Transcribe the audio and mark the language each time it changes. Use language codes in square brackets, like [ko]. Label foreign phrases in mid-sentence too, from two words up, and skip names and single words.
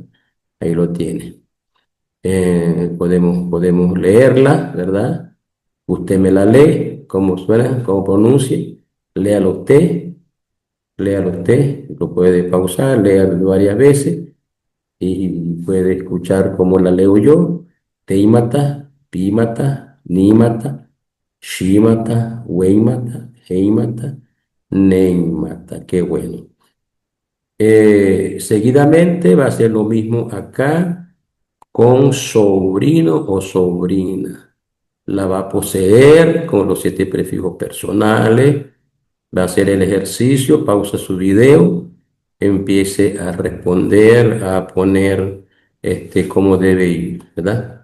[es] Ahí lo tiene. Podemos leerla, ¿verdad? Usted me la lee, cómo suena, cómo pronuncia. Léalo usted, léalo usted. Lo puede pausar, léalo varias veces y puede escuchar cómo la leo yo. [guc] Teimata, pímata, nímata, shímata, weimata, heimata, neimata. [es] Qué bueno. Seguidamente va a ser lo mismo acá con sobrino o sobrina. La va a poseer con los 7 prefijos personales. Va a hacer el ejercicio, pausa su video, empiece a responder, a poner cómo debe ir, ¿verdad?